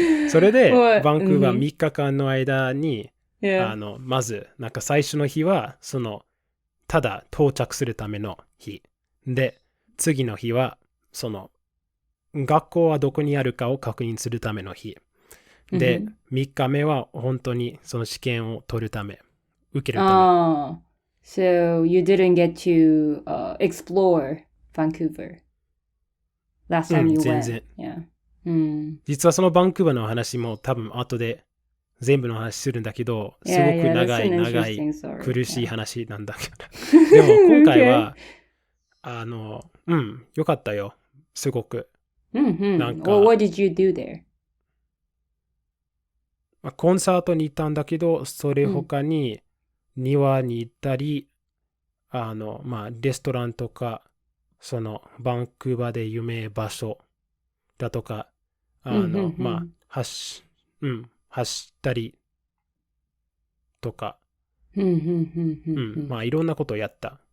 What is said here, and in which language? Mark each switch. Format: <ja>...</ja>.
<ja>それで、バンクーバー3日間の間に、まず、なんか最初の日は、ただ到着するための日。で、次の日は、学校はどこにあるかを確認するための日。で、3日目は本当にその試験を取るため、受けるため。</ja> <en>So you didn't get to explore Vancouver last time you went?</en> <ja>全然。実はそのバンクーバーの話も多分後で全部の話するんだけど、すごく長い苦しい話なんだけど。でも今回は、よかったよ。すごく。</ja> <en>なんか、What did you do there?</en> <ja>コンサートに行ったんだけど、それ他に庭に行ったり、レストランとか、バンクーバーで有名場所だとか、走ったりとか、いろんなことをやった。</ja>